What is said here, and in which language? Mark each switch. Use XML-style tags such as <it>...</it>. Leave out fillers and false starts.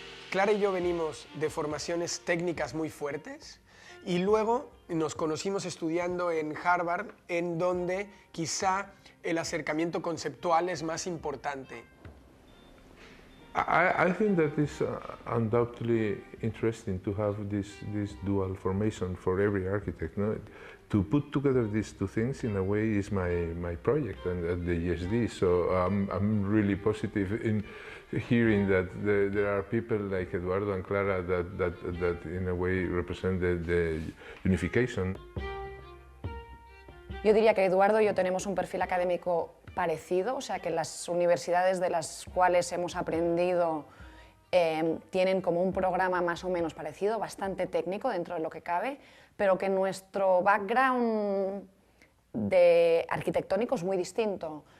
<es>Clara y yo venimos de formaciones técnicas muy fuertes y luego nos conocimos estudiando en Harvard, en donde quizá el acercamiento conceptual es más importante.</es> <en>I think that it's undoubtedly interesting to have this dual formation for every architect. No? To put together these two things in a way is my project and at the ESD. So I'm really positive in hearing that there are people like Eduardo and Clara that in a way represent the unification.</en> <es>Yo diría que Eduardo y yo tenemos un perfil académico parecido, o sea que las universidades de las cuales hemos aprendido tienen como un programa más o menos parecido, bastante técnico dentro de lo que cabe, pero que nuestro background arquitectónico es muy distinto.</es>